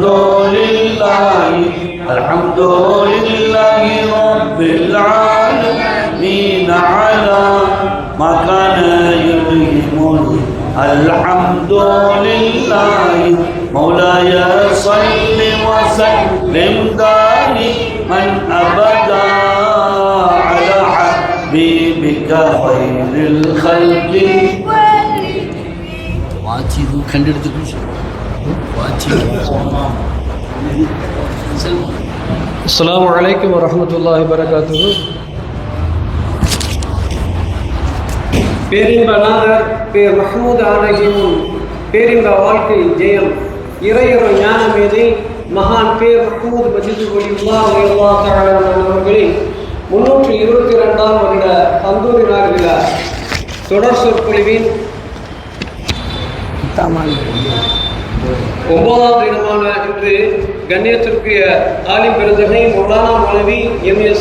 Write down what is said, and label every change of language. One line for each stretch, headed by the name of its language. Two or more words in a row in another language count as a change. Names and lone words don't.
Arabic: لله الحمد لله رب العالمين على ما كان يلهمني الحمد لله مولاي صل وسلم دائما أبدا على حبيبك خير الخلق السلام عليكم ورحمة الله وبركاته.
Tamil: பேரின்பநாதர் பேர் மஹ்மூத் ஆனகியின் பேரின்ப வாழ்க்கை ஜெயம் இறையொரு ஞானமேதை மகான் பேர் மஹ்மூத் மஜிது வலியுல்லாஹ் அவர்களின் 322ஆம் வருட தந்தூரி நாள் விழா தொடர் சொற்பொழிவின் 9ஆம் தினமான இன்று கண்ணியத்திற்குரிய ஆலிம் பெருந்தகை மௌலானா மௌலவி எம்.எஸ்.